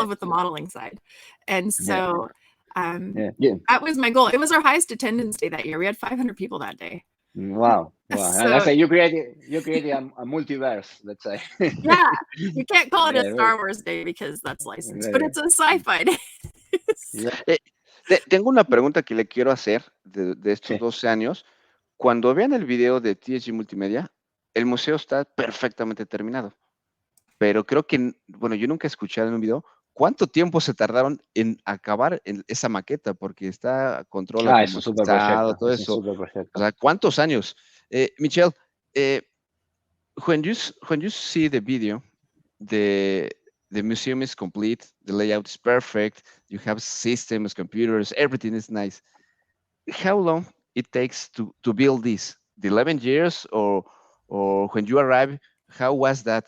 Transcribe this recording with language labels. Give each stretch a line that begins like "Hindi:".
English: love with the modeling side. And yeah, so yeah. that was my goal. It was our highest attendance day that year. We had 500 people that day. Wow, wow. And I So say you created a multiverse. Let's say. yeah, you can't call it a Yeah, Star Wars day because that's licensed, but very, it's a sci-fi day. yeah,
Spanish: Eh, tengo una pregunta que le quiero hacer de estos sí. 12 años. Cuando vean el video de TSG Multimedia, el museo está perfectamente terminado. Pero creo que, bueno, yo nunca he escuchado en un video cuánto tiempo se tardaron en acabar esa maqueta, porque está control Ah, es un super automatizado, todo Es un eso. super O proyecto. sea, ¿cuántos años?
English: Michelle, eh, when you see the video, the the museum is complete, the layout is perfect, you have systems, computers, everything is nice. How long it takes to build this? The 11 years, or when you arrived, how was that?